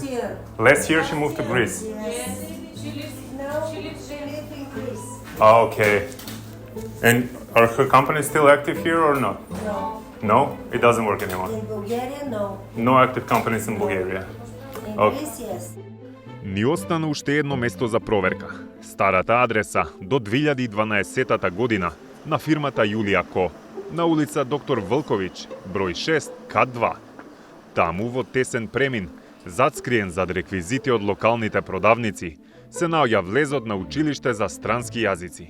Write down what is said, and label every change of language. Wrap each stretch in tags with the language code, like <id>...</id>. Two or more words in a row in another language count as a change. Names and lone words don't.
<en>Last year she moved to Greece. Yes. She lives in Greece. Oh, okay. And are her companies still active here or not? No. No? It doesn't work anymore. In Bulgaria, no. No active companies in Bulgaria. In Okay. Greece, yes.</en> <mk>Ни остана уште едно место за проверка. Старата адреса до 2012 година на фирмата Јулија Ко, на улица Доктор Вълковиќ, број 6, кат 2. Таму во тесен премин, зацкриен зад реквизити од локалните продавници, се наоѓа влезот на училиште за странски јазици.</mk>